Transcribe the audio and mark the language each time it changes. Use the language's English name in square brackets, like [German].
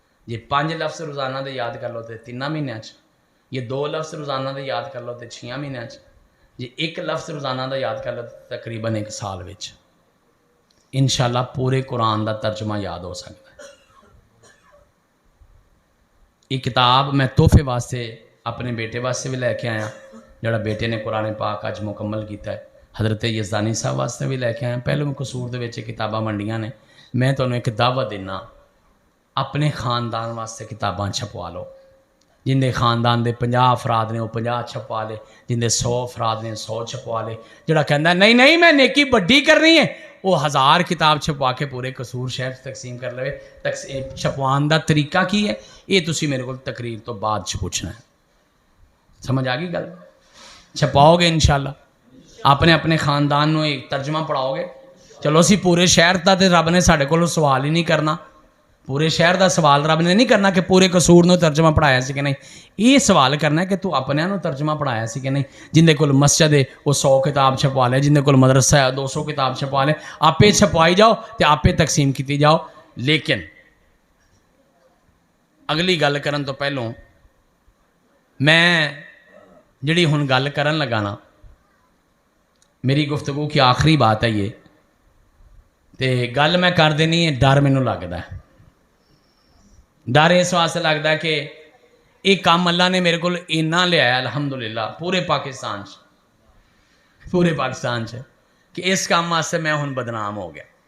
[Punjabi] یہ 5 لفظ روزانہ دے یاد کر لو تو 3 مہینوں چ، یہ 2 لفظ روزانہ دے یاد کر لو تو 6 مہینوں چ، یہ 1 لفظ روزانہ دا یاد کر لو تو تقریباً 1 سال وچ انشاءاللہ پورے قرآن دا ترجمہ یاد ہو سکتا ہے۔ یہ کتاب میں تحفے واسطے اپنے بیٹے واسطے بھی لے کے آیا جڑا بیٹے نے قرآن پاک اج مکمل کیتا ہے. حضرت یزدانی صاحب واسطے بھی لے کے آیا. پہلے میں قصور دے وچ کتاباں منڈیاں نے. میں تمہیں ایک دعوت دینا اپنے خاندان واسطے کتاباں چھپوا لو. جن دے خاندان دے 50 افراد نے وہ 50 چھپوا لے, جن دے 100 افراد نے 100 چھپوا لے. جڑا کہندا نہیں نہیں میں نیکی بڑی کرنی ہے وہ 1000 کتاب چھپوا کے پورے قصور شہر تقسیم کر لے. چھپوان دا طریقہ کی ہے یہ تسی میرے کو تقریر تو بعد پوچھنا ہے. سمجھ آ گئی گل؟ چھپاؤ گے انشاءاللہ اپنے اپنے خاندان نو ایک ترجمہ پڑھاؤ گے. چلو اسی پورے شہر دا تے رب نے ساڈے کولوں سوال ہی نہیں کرنا. پورے شہر دا سوال رب نے نہیں کرنا کہ پورے قصور نو ترجمہ پڑھایا سی کہ نہیں. یہ سوال کرنا ہے کہ تو اپنے نو ترجمہ پڑھایا سی کہ نہیں. جن دے کول مسجد ہے وہ 100 کتاب چھپوا لے, جن دے کول مدرسہ ہے 200 کتاب چھپوا لے. آپے چھپوائی جاؤ تے آپے تقسیم کیتی جاؤ. لیکن اگلی گل کرن تو پہلوں میں جڑی ہن گل کرن لگا نا, [Urdu] میری گفتگو کی آخری بات ہے یہ, [Punjabi] تے گل میں کر دینی ہے. ڈر مینوں لگدا ہے, ڈر اس واسطے لگتا ہے کہ یہ کام اللہ نے میرے کو اینا لیا ہے الحمدللہ پورے پاکستان کہ اس کام واسطے میں ہن بدنام ہو گیا.